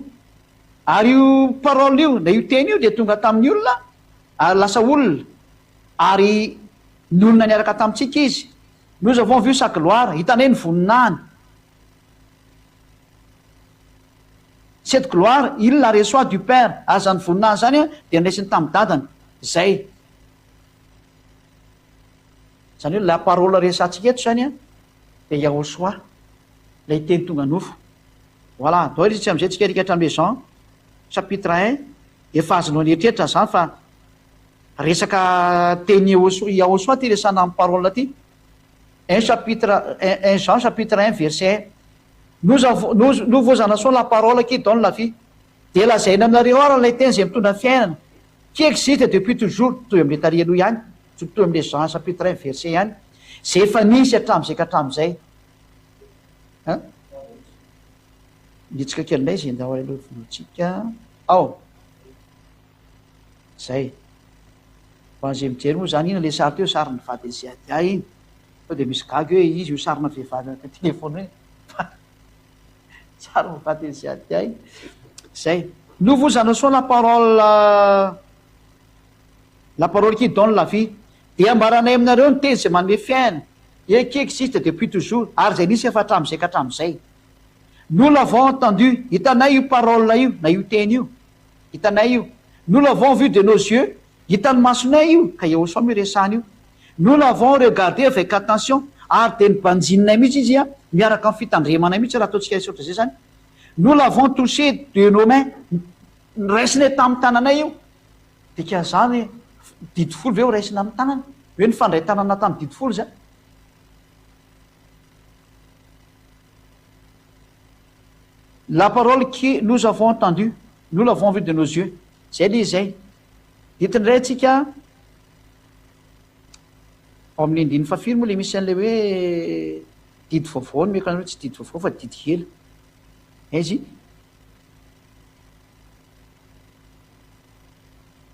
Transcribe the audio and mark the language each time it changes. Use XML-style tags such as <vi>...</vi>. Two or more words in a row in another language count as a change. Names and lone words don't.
<mg>Ary io parole io, na io teny io de tonga tamin'ny olona, ary lasa olona. Ary ny olona niaraka tamintsika izy.</mg> <fr>Nous avons vu sa gloire,</fr> <mg>hitanay ny voninahiny.</mg> <fr>Cette gloire, il la reçoit du Père.</fr> <mg>Ary zany voninahiny zany a de niraisiny tamin'ny dadany. Zay. Zany hoe</mg> <fr>la parole</fr> <mg>resantsika eto zany a de Yahosoa. Lay teny tonga nofo. Voilà, dao izy tsy am'izay tsika rika hatramin'le Jean chapitre 1. Efa azonao ny eritreritra zany fa resaka teny Yahosoa ty resana amin'ny parole ty.</mg> <fr>1 Jean chapitre 1 verset 1. Nous vous annonçons la parole qui donne la vie.</fr> <mg>De lazaina aminareo ara lay teny zay mitondra fiainana.</mg> <fr>Qui existe depuis toujours.</fr> <mg>Toy am'le tary aloha ihany. Toy am'le Jean chapitre 1 verset ihany. Zay efa nisy hatramin'izay ka hatramin'izay. Nitsika kelindray zay ndao aloha vonotsika. Ao. Zay. Fa zay mijery moa zany ina le sary teo sariny vadiny Ziadia iny. Sao de misy gagy hoe izy io sarina vehivavy anaty telefôny hoe. Sariny vadiny Ziadia iny. Zay.</mg> <fr>Nous vous annonçons la parole qui donne la vie.</fr> <mg>De ambaranay aminareo ny teny zay manome fiainana.</mg> <fr>Et qui existe depuis toujours.</fr> <mg>Ary zay nisy efa hatramin'izay ka hatramin'izay.</mg> <fr>Nous l'avons entendu.</fr> <mg>Hitanay io parole io, na io teny io. Hitanay io.</mg> <fr>Nous l'avons vu de nos yeux.</fr> <mg>Hitan'ny masonay io, ka Yahosoa miresahana io.</mg> <fr>Nous l'avons regardé avec attention.</fr> <mg>Ary de nibanjininay mihitsy izy a, miaraka amin'ny fitandremanay mihitsy raha ataontsika isotra zay zany.</mg> <fr>Nous l'avons touché de nos mains.</fr> <mg>Raisinay tamin'ny tananay io. Dika zany didifolo ve ho raisina amin'ny tanana. Hoe nifandray tanana tamin'ny didifolo zany.</mg> <fr>La parole que nous avons entendue, nous l'avons vue de nos yeux.</fr> <mg>Zay le zay. Ditiny ray tsika ao amin'ny andiny fafiro moa le misy an'le hoe didy vaovao ny mekana hoe tsy didy vaovao fa didy kely. Izy.</mg>